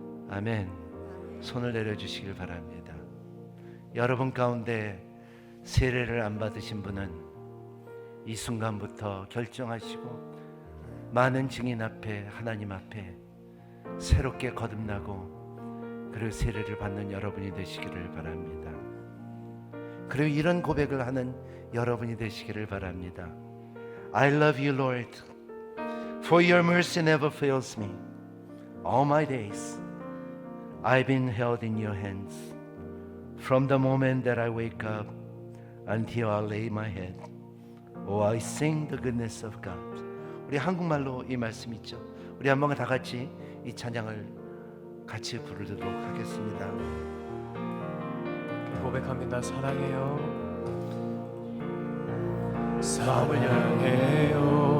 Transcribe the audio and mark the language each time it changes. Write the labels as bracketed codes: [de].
[ko] 아멘. 손을 내려주시길 바랍니다. 여러분 가운데 세례를 안 받으신 분은 이 순간부터 결정하시고 많은 증인 앞에 하나님 앞에 새롭게 거듭나고 그리고 세례를 받는 여러분이 되시기를 바랍니다. 그리고 이런 고백을 하는 여러분이 되시기를 바랍니다. [en] I love you, Lord, for your mercy never fails me. All my days I've been held in your hands. From the moment that I wake up until I lay my head, oh, I sing the goodness of God. [ko] 우리 한국말로 이 말씀 있죠. 우리 한번 다 같이 이 찬양을 같이 부르도록 하겠습니다. 고백합니다. 사랑해요. 사랑해요.